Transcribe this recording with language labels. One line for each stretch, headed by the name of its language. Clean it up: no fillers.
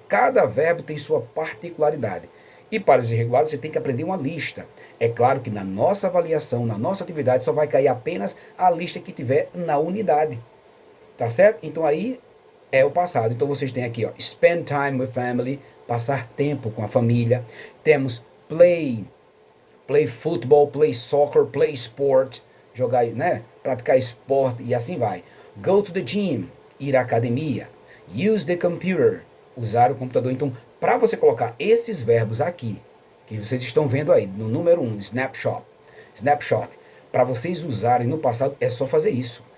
Portuguese: Cada verbo tem sua particularidade. E para os irregulares, você tem que aprender uma lista. É claro que na nossa avaliação, na nossa atividade, só vai cair apenas a lista que tiver na unidade. Tá certo? Então aí é o passado. Então vocês têm aqui, ó,
English: spend time with family,
Portuguese: passar tempo com a família. Temos
English: play football, play soccer, play sport,
Portuguese: jogar, né? Praticar esporte e assim vai.
English: Go to the gym,
Portuguese: ir à academia.
English: Use the computer,
Portuguese: usar o computador. Então, para você colocar esses verbos aqui, que vocês estão vendo aí, no número 1, snapshot, para vocês usarem no passado, é só fazer isso.